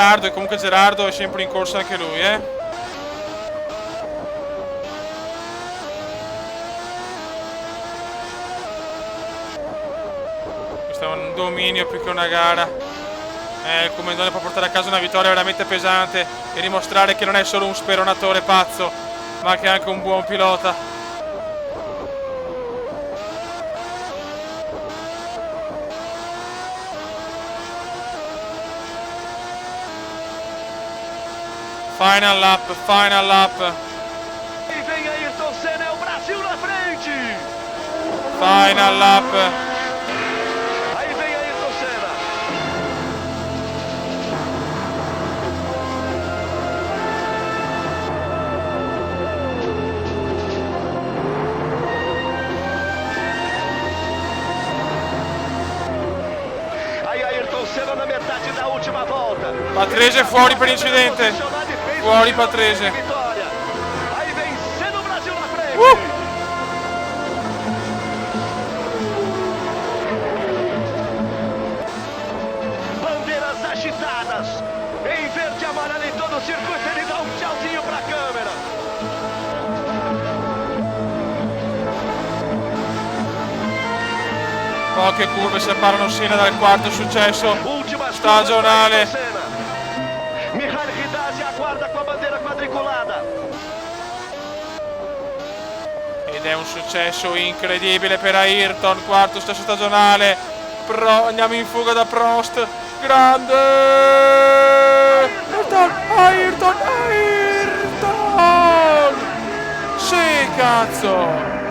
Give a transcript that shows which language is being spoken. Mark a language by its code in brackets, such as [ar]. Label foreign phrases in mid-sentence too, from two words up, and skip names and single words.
[it] E comunque Gerardo è sempre in corsa anche lui, Questo è un dominio più che una gara. Il Comendone può portare a casa una vittoria veramente pesante e dimostrare che non è solo un speronatore pazzo, ma che è anche un buon pilota. [en] Final lap, final lap. [pt] E vem Ayrton Senna, é o Brasil na frente! [en] Final lap. [pt] Aí vem Ayrton Senna. Aí Ayrton Senna na metade da última volta. [it] Patrese fuori per incidente. Fuori Patrese. [pt] Vitória. Aí vem Senna, o Brasil na frente. Bandeiras agitadas. Em verde e amarelo em todo o circuito, ele dá um tchauzinho pra câmera. [it] Poche curve separano Senna dal quarto successo [pt] Últimas [it] stagionale. [pt] curvas para Ayrton Senna. Mihail Ridazzi aguarda com a bandeira quadriculada. [it] Ed è un successo incredibile per Ayrton, quarto stesso stagionale. Andiamo in fuga da Prost. Grande! Ayrton! Sì, cazzo!